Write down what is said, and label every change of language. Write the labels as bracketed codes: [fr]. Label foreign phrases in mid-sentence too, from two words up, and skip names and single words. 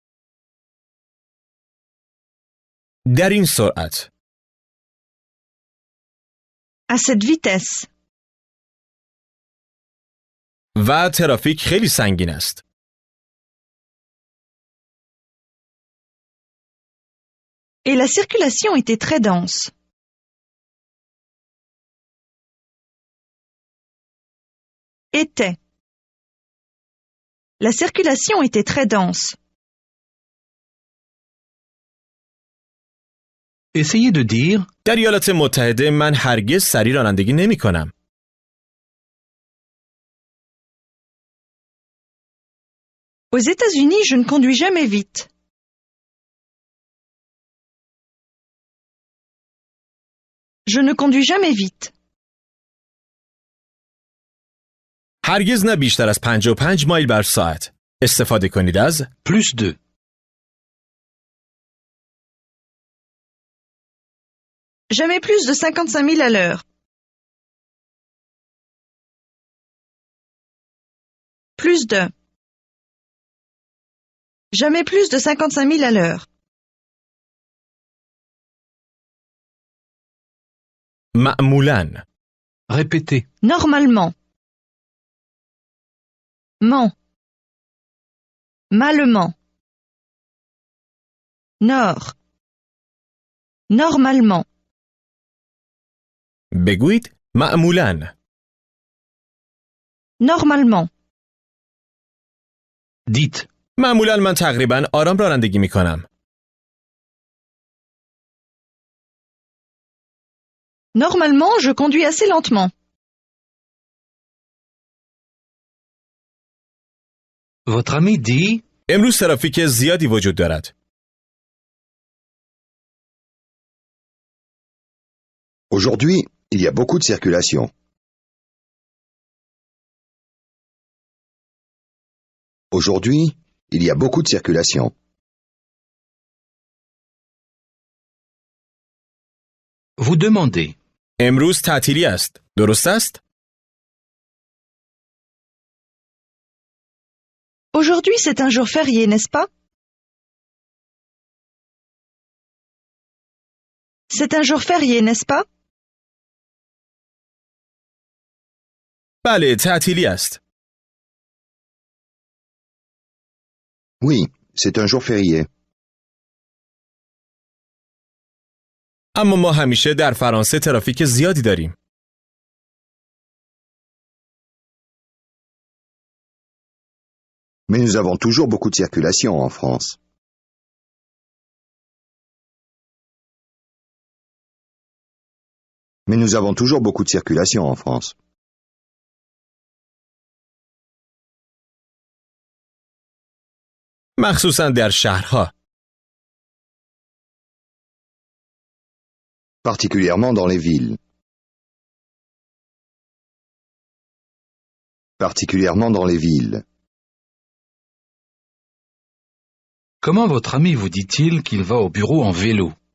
[fa] در این سرعت. [fr] À cette vitesse. [fa] و ترافیک خیلی سنگین است. [fr] Et la circulation était très dense. Était. La circulation était très dense. Essayez de dire. [fa] در ایالات متحده من هرگز سریع رانندگی نمی کنم. [fr] Aux États-Unis, je ne conduis jamais vite. Je ne conduis jamais vite. [fa] هرگز نه بیشتر از 55 مایل بر ساعت. استفاده کنید از [fr] Plus 2. Jamais plus de 55 000 à l'heure. Plus de. Jamais plus de 55 000 à l'heure. [fa] معمولاً. [fr] Répétez. Normalement. Ment. Malement. Nord. Normalement. [fa] بگویید معمولاً. [fr] Normalement. Dites. [fa] معمولاً من تقریباً آرام رانندگی می کنم. [fr] Normalement, je conduis assez lentement. Votre ami dit [fa] امروز ترافیک زیادی وجود دارد. [fr] Aujourd'hui, il y a beaucoup de circulation. Aujourd'hui, il y a beaucoup de circulation. vous demandez. [fa] امروز تعطیلی است. درست است؟ [fr] Aujourd'hui, c'est un jour férié, n'est-ce pas? C'est un jour férié, n'est-ce pas? [fa] بله، تعطیلی است. [fr] Oui, c'est un jour férié. [fa] اما ما همیشه در فرانسه ترافیک زیادی داریم. [fr] Mais nous avons toujours beaucoup de circulation en France. Mais nous avons toujours beaucoup de circulation en France. [fa] مخصوصاً در شهرها. [fr] Particulièrement dans les villes. Particulièrement dans les villes. Comment votre ami vous dit-il qu'il va au bureau en vélo?